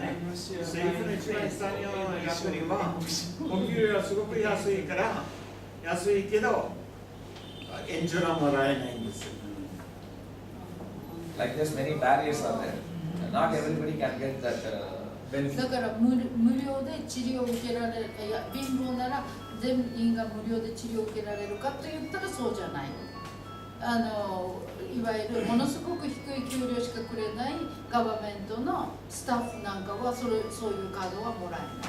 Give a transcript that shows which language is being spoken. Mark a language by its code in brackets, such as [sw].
[ja] 政府の一番下の役人はお給料はすごく安いから安いけど援助がもらえないんですよ。 [en] Like there's many barriers are there. Not everybody can get that benefit. [ja] だから無料で治療を受けられるか、いや貧乏なら全員が無料で治療を受けられるかと言ったらそうじゃない。いわゆるものすごく低い給料しかくれないガバメントのスタッフなんかはそういうカードはもらえない。